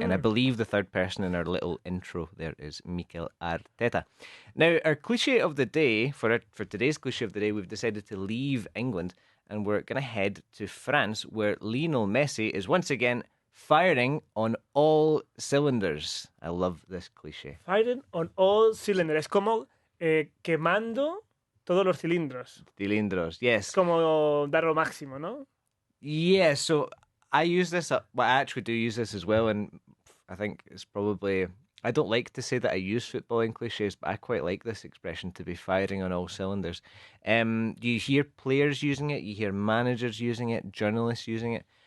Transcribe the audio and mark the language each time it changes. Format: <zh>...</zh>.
<en>And I believe the third person in our little intro there is Mikel Arteta. Now, our cliche of the day, for today's cliche of the day, we've decided to leave England and we're going to head to France, where Lionel Messi is once again firing on all cylinders. I love this cliche. Firing on all cylinders.</en> <es>Es como quemando todos los cilindros. Cilindros, yes. Es como dar lo máximo, ¿no?</es> <en>Yeah, so I use this, I actually do use this as well, and I think it's probably, I don't like to say that I use footballing cliches, but I quite like this expression, to be firing on all cylinders. You hear players using it, you hear managers using it, journalists using it.</en>